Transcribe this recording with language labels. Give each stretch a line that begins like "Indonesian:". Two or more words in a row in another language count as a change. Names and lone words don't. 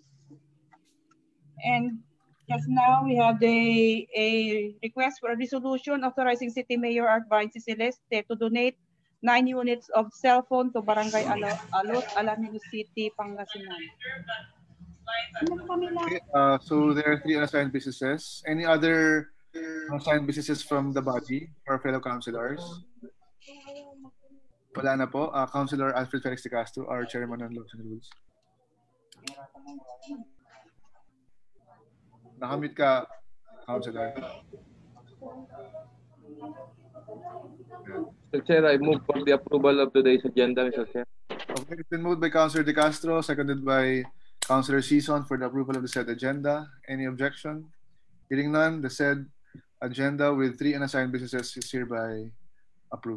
English: And just now we have a request for a resolution authorizing City Mayor Art Brian C. Celeste to donate 9 units of cell phone to Barangay Alot, Alaminos City, Pangasinan. Okay, so there are 3 unassigned businesses. Any other unassigned businesses from the body or fellow councilors?
Filipino: Wala na po.
English: Councilor Alfred Felix De Castro, our chairman on Laws and Rules.
Filipino: Nakamute ka, Councilor.
English: Mr. Chair, I move for the approval of today's agenda, Mr. Chair. Okay, it's been moved by Councilor De Castro, seconded by Councilor Sison for the approval of the said agenda. Any objection? Hearing none, the said agenda with 3 unassigned businesses is hereby approved.